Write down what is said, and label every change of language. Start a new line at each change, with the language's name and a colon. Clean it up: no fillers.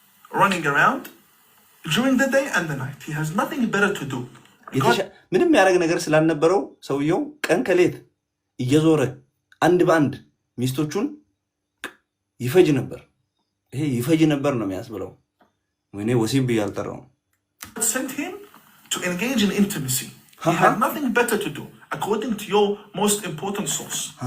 English: running around during the day and the night. He has nothing better to do.
Amharic: ምንም ያደረግ ነገር ስላልነበረው ሰውየው ቀን ከሌት እየዞረ አንድ በአንድ ሚስቶቹን ይፈጅ ነበር። ይሄ ይፈጅ ነበር ነው የሚያስብለው። ወይኔ ወሲብ ያልጠራው
English: sent him to engage in intimacy. He had nothing better to do according to your most important source.